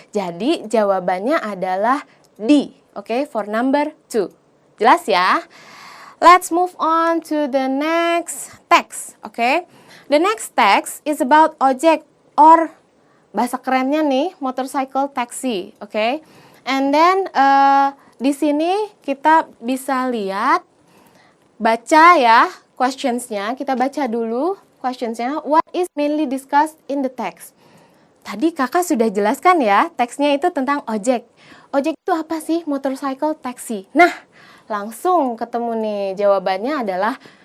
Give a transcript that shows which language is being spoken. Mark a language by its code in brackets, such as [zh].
[id] Jadi jawabannya adalah D, okay, [en] for number 2. [id] Jelas ya? [en] Let's move on to the next text, okay? The next text is about ojek or [id] bahasa kerennya nih, [en] motorcycle taxi, okay? And then [id] di sini kita bisa lihat, baca ya questions-nya. Kita baca dulu questions-nya. [en] What is mainly discussed in the text? [id] Tadi kakak sudah jelaskan ya, teksnya itu tentang ojek. Ojek itu apa sih? Motorcycle taxi. Nah, langsung ketemu nih, jawabannya adalah